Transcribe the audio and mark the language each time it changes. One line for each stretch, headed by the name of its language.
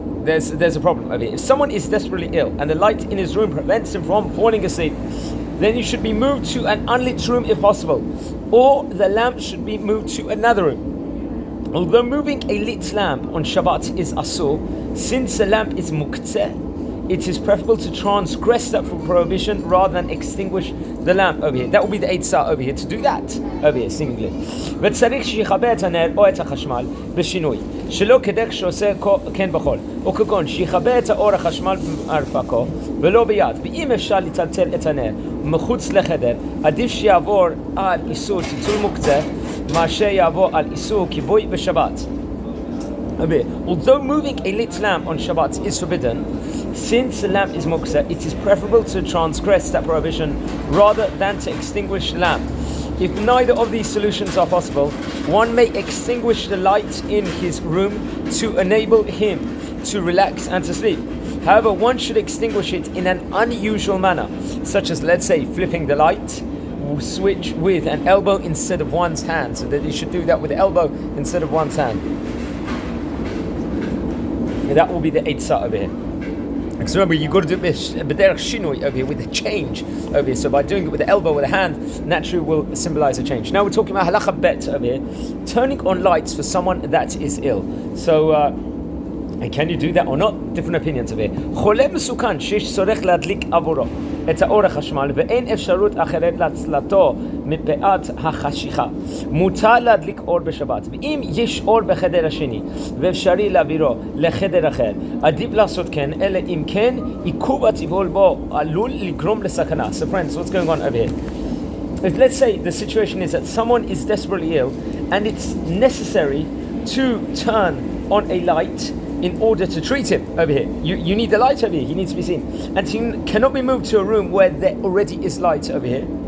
English: There's a problem over here. If someone is desperately ill and the light in his room prevents him from falling asleep, then you should be moved to an unlit room if possible, or the lamp should be moved to another room. Although moving a lit lamp on Shabbat is asur, since the lamp is muktzeh, it is preferable to transgress that prohibition rather than extinguish the lamp over here. That will be the eitzah over here, to do that over here, seemingly.
Hebrew: וצריך שיכבה את הנר או את החשמל בשינוי, שלא כדרך שעושה כן בכל, או כגון שיכבה את האור החשמל במרפקו ולא ביד. ואם אפשר לטלטל את הנר מחוץ לחדר, עדיף שיעבור על איסור טיטול מוקצה מאשר יעבור על איסור כיבוי בשבת.
English: Although moving a lit lamp on Shabbat is forbidden, since the lamp is muktzeh, it is preferable to transgress that prohibition rather than to extinguish the lamp. If neither of these solutions are possible, one may extinguish the light in his room to enable him to relax and to sleep. However, one should extinguish it in an unusual manner, such as, let's say, flipping the light switch with an elbow instead of one's hand, so that you should do that with the elbow instead of one's hand. That will be the eitzah over here. Because remember, you've got to do b'derech shinui over here with a change over here. So by doing it with the elbow, with the hand, naturally will symbolize a change. Now we're talking about halacha bet over here, turning on lights for someone that is ill. So can you do that or not? Different opinions over here.
Hebrew: חולה מסוכן שיש צורך להדליק עבורו את האור החשמל ואין אפשרות אחרת להצלתו מפאת החשיכה, מותר להדליק אור בשבת. ואם יש אור בחדר השני ואפשרי להעבירו לחדר אחר, עדיף לעשות כן, אלא אם כן עיכוב הטיפול בו עלול לגרום לסכנה.
English: So friends, what's going on over here? If let's say the situation is that someone is desperately ill and it's necessary to turn on a light in order to treat him over here. You need the light over here, he needs to be seen. And he cannot be moved to a room where there already is light over here.